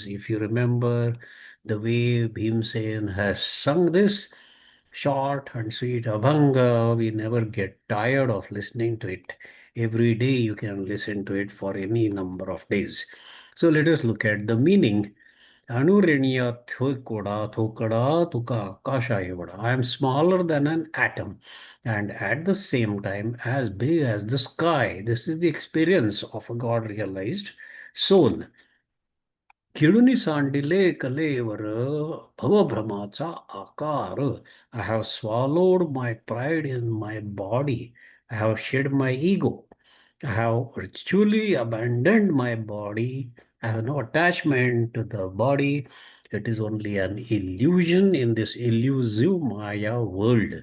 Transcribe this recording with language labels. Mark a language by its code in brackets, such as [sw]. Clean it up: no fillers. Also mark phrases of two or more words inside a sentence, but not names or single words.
[en] If you remember the way Bhimsen has sung this, short and sweet Abhanga, we never get tired of listening to it. Every day you can listen to it for any number of days. So let us look at the meaning. [mr] अणुरेणिया थोकडा थोकडा तुका आकाश एवढा. [en] I am smaller than an atom and at the same time as big as the sky. This is the experience of a God realized soul. [mr] किडुनी सांडिले कलेवर भवभ्रमाचा आकार. [en] I have swallowed my pride in my body. I have shed my ego. I have virtually abandoned my body. I have no attachment to the body. It is only an illusion in this elusive Maya world.